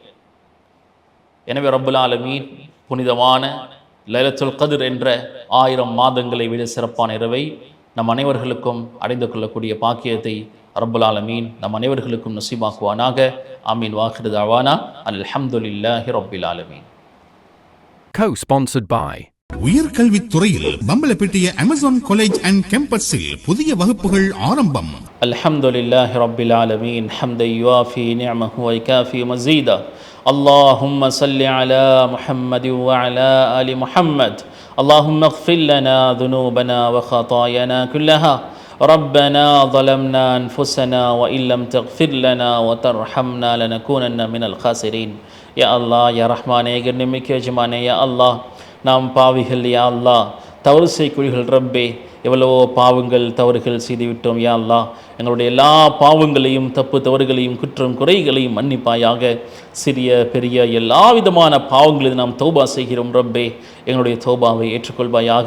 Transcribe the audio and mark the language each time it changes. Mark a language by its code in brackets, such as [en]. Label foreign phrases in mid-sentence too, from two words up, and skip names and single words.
[ta] எனவே [ar] رب العالمين [ta] புனிதமான லைலத்துல் கத்ர் என்ற 1000 மாதங்களை விட சிறப்பான இரவை நம் அனைவர்களுக்கும் அடைந்து கொள்ளக்கூடிய பாக்கியத்தை [ar] رب العالمين [ta] நம் அனைவர்களுக்கும் நசீபாக்குவானாக. ஆமீன். [ar] وآخر دعوانا الحمد لله رب العالمين. [en] Co-sponsored by [ta] உயர்கல்வித்துறையில் பம்பலப்பிட்டிய அமேசான் காலேஜ் அண்ட் கேம்பஸில் புதிய வகுப்புகள் ஆரம்பம். [ar] الحمد لله رب العالمين حمدا يوافي نعمه ويكافئ مزيده. اللهم صل على محمد وعلى آل محمد. اللهم اغفر لنا ذنوبنا وخطايانا كلها. ربنا ظلمنا أنفسنا وإن لم تغفر لنا وترحمنا لنكونن من الخاسرين. يا الله, [ta] யா ரஹ்மானே, கண்ணியமிக்க எஜமானே, [ar] يا الله, [ta] நாம் பாவிகள் [ar] يا الله, [ta] தவறு செய்யக்கூடியவர்கள் ரப்பே, எவ்வளவோ பாவங்கள் தவறுகள் செய்துவிட்டோம் [ar] يا الله. [ta] எங்களுடைய எல்லா பாவங்களையும் தப்பு தவறுகளையும் குற்றம் குறைகளையும் மன்னிப்பாயாக. சிறிய பெரிய எல்லா விதமான பாவங்களில் நாம் தௌபா செய்கிறோம் ரப்பே, எங்களுடைய தௌபாவை ஏற்றுக்கொள்வாயாக.